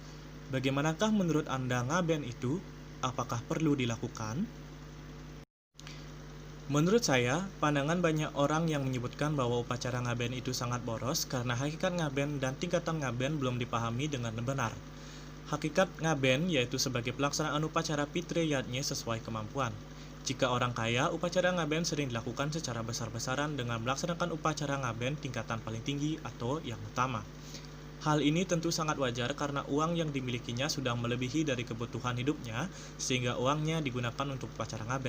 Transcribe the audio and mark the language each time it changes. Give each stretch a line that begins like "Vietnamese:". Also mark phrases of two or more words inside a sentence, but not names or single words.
Indonesian: Bagaimanakah menurut Anda ngaben itu? Apakah perlu dilakukan? Menurut saya, pandangan banyak orang yang menyebutkan bahwa upacara ngaben itu sangat boros karena hakikat ngaben dan tingkatan ngaben belum dipahami dengan benar. Hakikat ngaben yaitu sebagai pelaksanaan upacara pitre yatnya sesuai kemampuan. Jika orang kaya, upacara ngaben sering dilakukan secara besar-besaran dengan melaksanakan upacara ngaben tingkatan paling tinggi atau yang utama. Hal ini tentu sangat wajar karena uang yang dimilikinya sudah melebihi dari kebutuhan hidupnya sehingga uangnya digunakan untuk upacara ngaben.